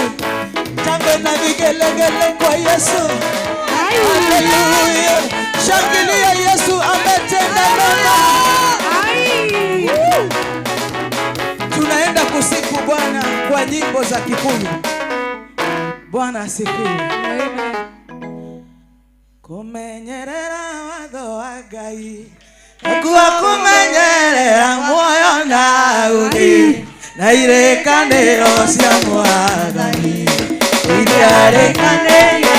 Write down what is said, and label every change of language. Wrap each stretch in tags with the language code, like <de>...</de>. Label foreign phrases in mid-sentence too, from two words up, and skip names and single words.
<sw>Shangwe na vigelegele kwa Yesu. Haleluya! Shangilia, Yesu ametenda mema. Tunaenda kusifu Bwana kwa nyimbo za Kikuyu. Bwana asifiwe.</sw> <ki>Kumenyerera watho wa Ngai, kuwa kumenyerera muoyo na uthi, na irekaniro cia Mwathani itiarekanĩire.</ki>